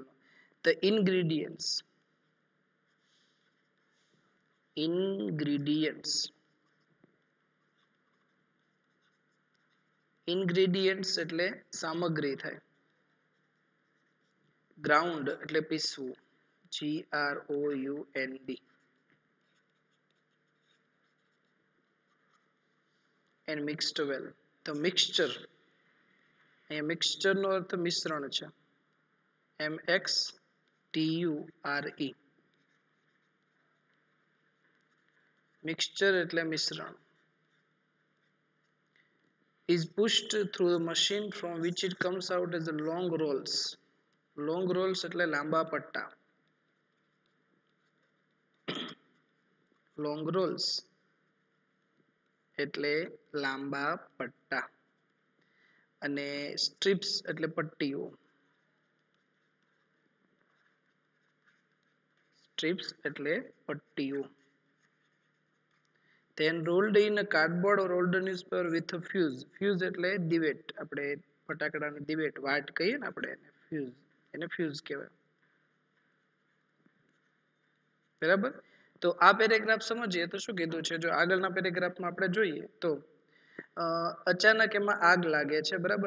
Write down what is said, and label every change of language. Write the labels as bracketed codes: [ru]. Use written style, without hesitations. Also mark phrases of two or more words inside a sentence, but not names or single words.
[en] the ingredients ingredients [gu] એટલે સામગ્રી થાય. ગ્રાઉન્ડ એટલે પીસવું, [en] GROUND. and mixed well. The mixture, [gu] અહીંયા મિક્સચર નો અર્થ મિશ્રણ છે, MXTURE. મિક્સચર એટલે મિશ્રણ. [en] is pushed through the machine from which it comes out as a long rolls. long rolls [gu] એટલે લાંબા પટ્ટા, [en] long rolls [gu] એટલે લાંબા પટ્ટા. અને સ્ટ્રીપ્સ એટલે પટ્ટીઓ, સ્ટ્રીપ્સ એટલે પટ્ટીઓ. [en] then rolled in a cardboard or old newspaper with a fuse. [gu] fuse એટલે દિવેટ, આપણે ફટાકડાની દિવેટ વાટ કહીએ ને આપણે એને ફ્યુઝ, એને ફ્યુઝ કહેવાય. બરાબર. તો આ પેરેગ્રાફ સમજીએ તો શું કીધું છે. જો આગળના પેરેગ્રાફમાં આપણે જોઈએ તો અચાનક એમાં આગ લાગે છે, બરાબર.